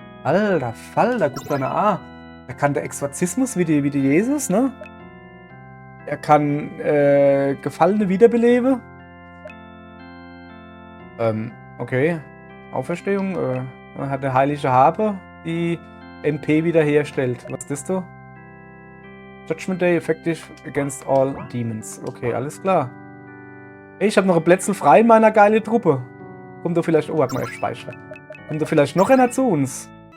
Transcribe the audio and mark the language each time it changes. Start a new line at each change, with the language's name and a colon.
German: Alter Falter, guck da nach. Er kann der Exorzismus wie die Jesus, ne? Er kann Gefallene wiederbeleben. Okay. Auferstehung. Er hat eine heilige Habe, die MP wiederherstellt. Was ist das da?
English: Judgment Day effective against all demons.
German: Okay, alles klar. Hey, ich habe noch ein Plätzchen frei in meiner geilen Truppe. Kommt da vielleicht... Oh, warte mal, ich speichere. Kommt da vielleicht noch einer zu uns?